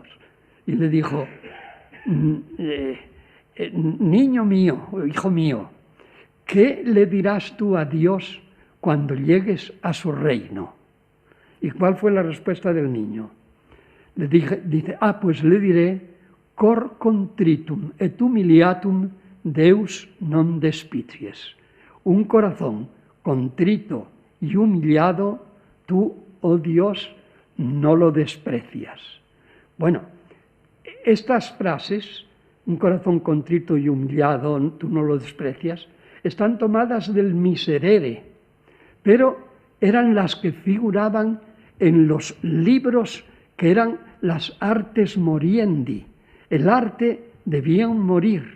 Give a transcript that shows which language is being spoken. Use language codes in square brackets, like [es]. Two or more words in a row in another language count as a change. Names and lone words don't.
[es] Y le dijo, niño mío, hijo mío, ¿qué le dirás tú a Dios cuando llegues a su reino? ¿Y cuál fue la respuesta del niño? Dice, pues le diré, [la] cor contritum et humiliatum Deus non despicies. [es] Un corazón contrito y humillado, tú, oh Dios, no lo desprecias. Bueno, estas frases, un corazón contrito y humillado, tú no lo desprecias, están tomadas del Miserere, pero eran las que figuraban en los libros que eran las [la] artes moriendi, [es] el arte de bien morir.